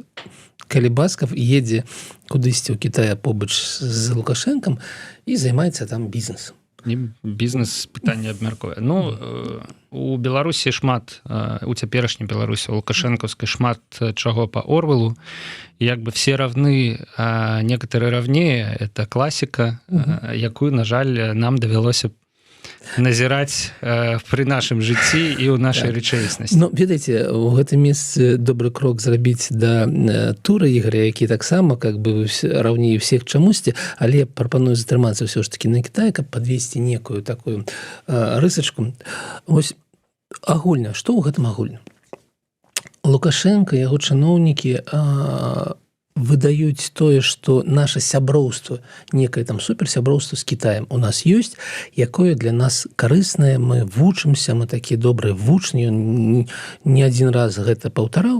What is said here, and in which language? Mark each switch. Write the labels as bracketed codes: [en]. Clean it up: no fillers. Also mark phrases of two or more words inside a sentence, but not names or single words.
[be] Калі Басков едзе кудысьці ў Кітая побач з Лукашэнкам і займаецца там бізнесам. Бізнес пытанне абмяркуе. Ну, у Беларусі шмат, у цяперашняй Беларусі, у лукашэнкаўскай шмат чаго па Орвелу. [ru] Як бы все равны, а некоторые равнее. [be] Это класіка, якую, на жаль, нам давялося назіраць пры нашым жыцці і ў нашай рэчаіснасці. Ну, ведаеце, у гэтым месцы добры крок зрабіць да тура Ігоря, які таксама [ru] как бы [be] раўнее всех чамусьці, але прапаную затрымацца ўсё ж такі на Кітаі, каб падвесці некую такую рысачку. Вось агульна, што ў гэтым агульна? Лукашенко, яго чыноўнікі выдаюць тое, што наша сяброўства, некае там суперсяброўства з Кітаем у нас ёсць, якое для нас карыснае, мы вучымся, мы такія добрыя вучні, ён не адзін раз гэта паўтараў.